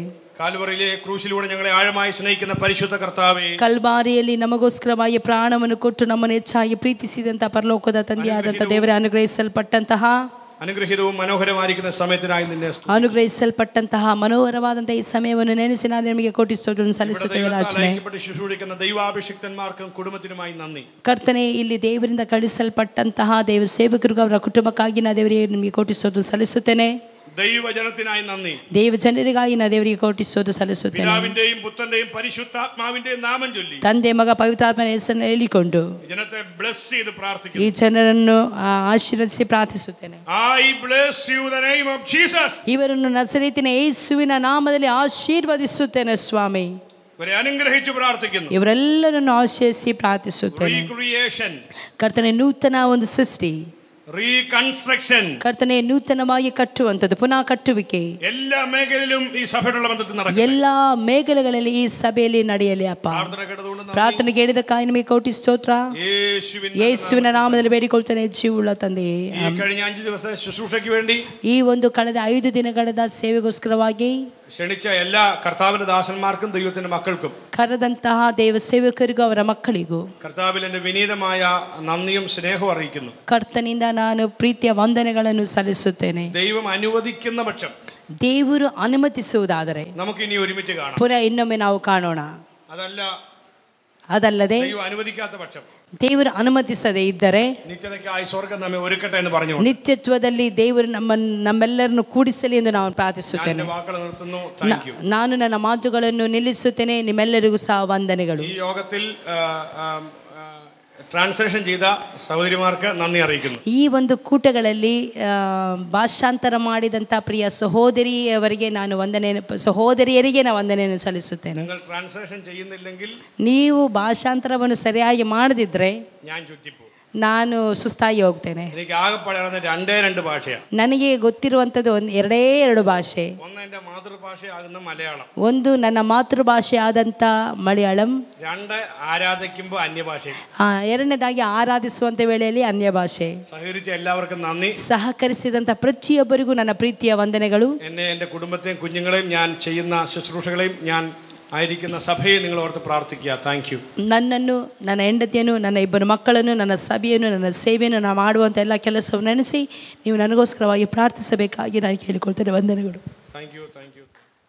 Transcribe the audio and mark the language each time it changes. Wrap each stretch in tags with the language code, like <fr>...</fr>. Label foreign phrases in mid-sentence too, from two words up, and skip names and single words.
<ml>കാൽവറിയിലെ ക്രൂശിലൂടെ ഞങ്ങളെ ആഴമായി സ്നേഹിക്കുന്ന പരിശുദ്ധ കർത്താവേ,</ml> <kn>ಕಲ್ವಾರಿಯಲ್ಲಿ ನಮಗೋಸ್ಕರವಾಗಿ ಪ್ರಾಣವನ್ನು ಕೊಟ್ಟು ನಮ್ಮನ್ನು ಹೆಚ್ಚಾಗಿ ಪ್ರೀತಿಸಿದಂತ ಪರಲೋಕದ ತಂದೆಯಾದಂಥ ದೇವರೇ, ಅನುಗ್ರಹಿಸಲ್ಪಟ್ಟಂತಹ</kn> <ml>അനുഗ്രഹീതവും മനോഹരമായിരിക്കുന്ന സമയത്തിനായി നിന്നെ</ml> <kn>ಅನುಗ್ರಹಿಸಲ್ಪಟ್ಟಂತಹ ಮನೋಹರವಾದಂತಹ ಈ ಸಮಯವನ್ನು ನೆನೆಸಿ ನಾನು ನಿಮಗೆ ಕೋಟಿ ಸ್ತೋತ್ರವನ್ನು ಸಲ್ಲಿಸುತ್ತೇವೆ ರಾಜನೇ.</kn> <ml>ശുശ്രൂഷിക്കുന്ന ദൈവാഭിഷിക്തന്മാർക്കും കുടുംബത്തിനുമായി നന്ദി.</ml> <kn>ಕರ್ತನೆ, ಇಲ್ಲಿ ದೇವರಿಂದ ಕಳಿಸಲ್ಪಟ್ಟಂತಹ ದೇವ ಸೇವಕರಿಗೂ ಅವರ ಕುಟುಂಬಕ್ಕಾಗಿ ನಾ ದೇವರಿಗೆ ನಿಮಗೆ ಕೋಟಿ ಸ್ತೋತ್ರ ಸಲ್ಲಿಸುತ್ತೇನೆ.</kn> <ml>ദൈവജനത്തിനായി നന്ദി.</ml> <kn>ದೇವ ಜನರಿಗಾಗಿ ನಾ ದೇವರಿಗೆ ಕೋಟಿ ಸ್ತೋತ್ರ ಸಲ್ಲಿಸುತ್ತೇನೆ.</kn> <ml>പിതാവിന്റെയും പുത്രന്റെയും പരിശുദ്ധാത്മാവിന്റെയും നാമം ചൊല്ലി</ml> <kn>ತಂದೆ ಮಗ ಪವಿತ್ರಾತ್ಮನ ಹೆಸರನ್ನು ಹೇಳಿಕೊಂಡು</kn> <ml>ജനത്തെ ബ്ലെസ് ചെയ്ത് പ്രാർത്ഥിക്കുന്നു.</ml> <kn>ಈ ಜನರನ್ನು ಆಶೀರ್ವದಿಸಿ ಪ್ರಾರ್ಥಿಸುತ್ತೇನೆ.</kn> <en>I bless you in the name of Jesus.</en> <kn>ಇವರನ್ನು ನಜರೇತಿನ ಯೇಸುವಿನ ನಾಮದಲ್ಲಿ ಆಶೀರ್ವದಿಸುತ್ತೇನೆ ಸ್ವಾಮಿ.</kn> <ml>ಇವരെ ಅನುಗ್ರಹಿಸಿ ಪ್ರಾರ್ಥಿക്കുന്നു.</ml> <kn>ಇವರೆಲ್ಲರನ್ನು ಆಶೀರ್ವದಿಸಿ ಪ್ರಾರ್ಥಿಸುತ್ತೇನೆ.</kn> <en>Recreation.</en> <kn>ಕರ್ತನೆ, ನೂತನ ಒಂದು ಸೃಷ್ಟಿ,</kn> <ml>റീകൺസ്ട്രക്ഷൻ,</ml> <kn>ಕರ್ತನೆ ನೂತನವಾಗಿ ಕಟ್ಟುವಂಥದ್ದು, ಪುನಃ ಕಟ್ಟುವಿಕೆ</kn> <ml>എല്ലാ മേഖലയിലും ഈ സഭയുടെ ബന്ധത്തിൽ നടക്കും.</ml> <kn>ಎಲ್ಲಾ ಮೇಘಲೆಗಳಲ್ಲಿ ಈ ಸಭೆಯಲ್ಲಿ ನಡೆಯಲಿ ಅಪ್ಪ. ಪ್ರಾರ್ಥನೆ ಕೇಳಿದಕ್ಕಾಗಿ ನಿಮಗೆ ಕೋಟಿ ಸ್ತೋತ್ರ. ಯೇಸುವಿನ ನಾಮದಲ್ಲಿ ಬೇಡಿಕೊಳ್ತೇನೆ ಜೀವವುಳ್ಳ ತಂದೆಯೇ.</kn> <ml>കഴിഞ്ഞ 5 ദിവസത്തെ ശുശ്രൂഷയ്ക്ക് വേണ്ടി,</ml> <kn>ಈ ಒಂದು ಕಳೆದ 5 ದಿನಗಳ ಸೇವೆಗೋಸ್ಕರವಾಗಿ</kn> <ml>ക്ഷണിച്ച എല്ലാ കർത്താവിന്റെ ദാസന്മാർക്കും ദൈവത്തിന്റെ മക്കൾക്കും,</ml> <kn>ಕರೆದಂತಹ ದೇವ ಸೇವಕರಿಗೂ ಅವರ ಮಕ್ಕಳಿಗೂ</kn> <ml>കർത്താവിൽ എൻ്റെ വിനീതമായ നന്ദിയും സ്നേഹവും അറിയിക്കുന്നു.</ml> <kn>ಕರ್ತನಿಂದ ನಾನು ಪ್ರೀತಿಯ ವಂದನೆಗಳನ್ನು ಸಲ್ಲಿಸುತ್ತೇನೆ.</kn> <ml>ദൈവം അനുവദിക്കുന്ന പക്ഷം,</ml> <kn>ದೇವರು ಅನುಮತಿಸುವುದಾದರೆ</kn> <ml>നമുക്ക് ഇനി ഒരുമിച്ച് കാണാം.</ml> <kn>ಪುನಃ ಇನ್ನೊಮ್ಮೆ ನಾವು ಕಾಣೋಣ. ಅದಲ್ಲದೆ</kn> <ml>ദൈവം അനുവദിക്കാത്ത പക്ഷം,</ml> <kn>ದೇವರು ಅನುಮತಿಸದೇ ಇದ್ದರೆ</kn> <ml>നിത്യതയ്ക്കായി സ്വർഗ്ഗം നമ്മെ ഒരുക്കട്ടെ എന്ന് പറഞ്ഞു</ml> <kn>ನಿತ್ಯತ್ವದಲ್ಲಿ ದೇವರು ನಮ್ಮೆಲ್ಲರನ್ನು ಕೂಡಿಸಲಿ ಎಂದು ನಾನು ಪ್ರಾರ್ಥಿಸುತ್ತೇನೆ. ನಾನು ನನ್ನ ಮಾತುಗಳನ್ನು ನಿಲ್ಲಿಸುತ್ತೇನೆ. ನಿಮ್ಮೆಲ್ಲರಿಗೂ ಸಹ ವಂದನೆಗಳು.</kn> <ml>ഈ യോഗത്തിൽ ട്രാൻസ്ലേഷൻ ചെയ്ത സഹോദരിമാർക്ക് നന്ദി അറിയിക്കുന്നു.</ml> <kn>ಈ ಒಂದು ಕೂಟಗಳಲ್ಲಿ ಭಾಷಾಂತರ ಮಾಡಿದಂಥ ಪ್ರಿಯ ಸಹೋದರಿಯವರಿಗೆ ನಾನು ಸಹೋದರಿಯರಿಗೆ ನಾನು ವಂದನೆಯನ್ನು ಸಲ್ಲಿಸುತ್ತೇನೆ.</kn> <ml>നിങ്ങൾ ട്രാൻസ്ലേഷൻ ചെയ്യുന്നില്ലെങ്കിൽ,</ml> <kn>ನೀವು ಭಾಷಾಂತರವನ್ನು ಸರಿಯಾಗಿ ಮಾಡದಿದ್ದರೆ</kn> <ml>ഞാൻ ചുറ്റിപ്പോ,</ml> <kn>ನಾನು ಸುಸ್ತಾಗಿ ಹೋಗ್ತೇನೆ.</kn> <ml>എനിക്ക് ആകെപ്പാടെ രണ്ട് ഭാഷയാണ്.</ml> <kn>ನನಗೆ ಗೊತ್ತಿರುವಂಥದ್ದು ಎರಡು ಭಾಷೆ.</kn> <ml>ഒന്ന് എൻ്റെ മാതൃഭാഷയാകുന്ന മലയാളം,</ml> <kn>ಒಂದು ನನ್ನ ಮಾತೃಭಾಷೆ ಆದಂಥ ಮಲಯಾಳಂ,</kn> <ml>രണ്ട് ആരാധിക്കുമ്പോൾ അന്യഭാഷ,</ml> <kn>ಎರಡನೇದಾಗಿ ಆರಾಧಿಸುವಂಥ ವೇಳೆಯಲ್ಲಿ ಅನ್ಯ ಭಾಷೆ.</kn> <ml>സഹകരിച്ച എല്ലാവർക്കും നന്ദി.</ml> <kn>ಸಹಕರಿಸಿದಂಥ ಪ್ರತಿಯೊಬ್ಬರಿಗೂ ನನ್ನ ಪ್ರೀತಿಯ ವಂದನೆಗಳು.</kn> <ml>എന്നെ, എൻ്റെ കുടുംബത്തെയും കുഞ്ഞുങ്ങളെയും, ഞാൻ ചെയ്യുന്ന ശുശ്രൂഷകളെയും, ഞാൻ ಆಯ್ದಿക്കുന്ന ಸಭೆಯೇ നിങ്ങൾ ಓರ್ತು ಪ್ರಾರ್ಥಿക്കുക.</ml> <en>thank you.</en> <kn>ನನ್ನನ್ನು, ನನ್ನ ಹೆಂಡತಿಯನ್ನು, ನನ್ನ ಇಬ್ಬರು ಮಕ್ಕಳನ್ನು, ನನ್ನ ಸಭೆಯನ್ನು, ನನ್ನ ಸೇವೆಯನ್ನು ನಾನು ಮಾಡುವಂಥ ಎಲ್ಲ ಕೆಲಸವನ್ನು ನೆನೆಸಿ ನೀವು ನನಗೋಸ್ಕರವಾಗಿ ಪ್ರಾರ್ಥಿಸಬೇಕಾಗಿ ನಾನು ಕೇಳಿಕೊಳ್ತೇನೆ. ವಂದನೆಗಳು.</kn> <en>thank you.</en>